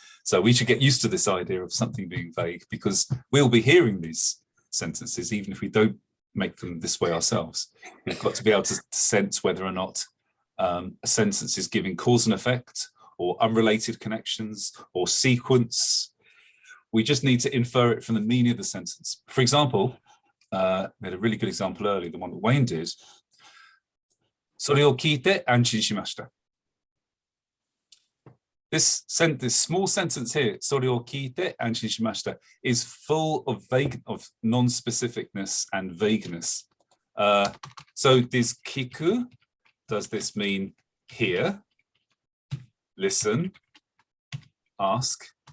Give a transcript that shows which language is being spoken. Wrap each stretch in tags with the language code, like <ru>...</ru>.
<en>So we should get used to this idea of something being vague, because we'll be hearing these sentences, even if we don't make them this way ourselves. We've got to be able to sense whether or not a sentence is giving cause and effect, or unrelated connections, or sequence. We just need to infer it from the meaning of the sentence. For example, we had a really good example earlier, the one that Wayne did.</en> <ja>それを聞いて安心しました.</ja> <en>This small sentence here,</en> <ja>それを聞いて安心しました,</ja> <en>is full of non-specificness and vagueness. So this 聞く, does this mean hear, listen, ask?</en>